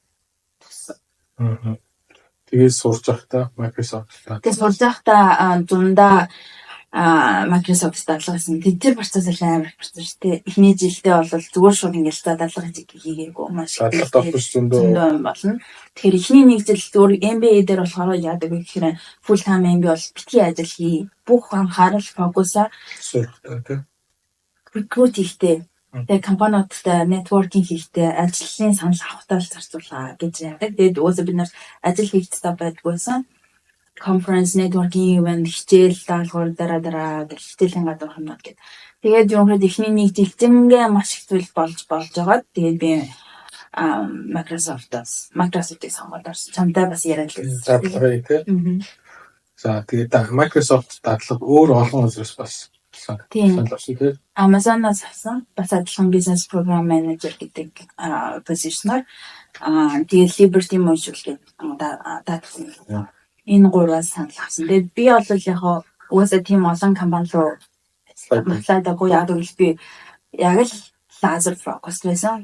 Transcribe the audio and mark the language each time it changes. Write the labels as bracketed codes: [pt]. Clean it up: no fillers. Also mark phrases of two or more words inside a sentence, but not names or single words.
[mn] тэгээд сурж байхдаа Microsoft тэгээд сурж байхдаа дундаа Microsoft дадлага гэсэн. Тэр процесс амар процесс шүү дээ. Эхний жилдээ бол зүгээр шууд ингээл дадлага хийгээгүй маш дадлага тавьж зөндөө болно. Тэгэхээр эхний нэг жил зүгээр MBA дээр болохоор яадаг вэ гэхээр [en] full time MBA [mn] бол битгий ажил хий. Бүх анхаарал фокусаа recruit хийхдээ тэгээд компаниудтай networking хийхдээ ажлын санал авахтаа л зарцуулаа гэж яадаг. Тэгээд өөсөө бид нар ажил хийх хэрэгтэй байдгүйсэн. [en] Conference networking event [mn] хичээл даалгавар дараа гэх хичээлийн гадуур хэмнээд гээд. Тэгээд юм хэд эхний нэг жилдээ маш их зүйл болж байгаад тэгээд би Microsoft-ийг сонгоод орсон. Чамтай бас яриад л дадлага тий. За тэгээд Microsoft дадлага өөр олон улсаас бас сонирхолтой тий. Amazon-аас авсан. Бас адилхан [en] business program manager [mn] гэдэг позишнаар тэгээд Liberty Mutual гэдэг дадлага энэ гураас санал авсан. Тэгээд би бол яг угаасаа тийм олон компани руу матлаадагүй яг л би яг л лазер фокус байсан.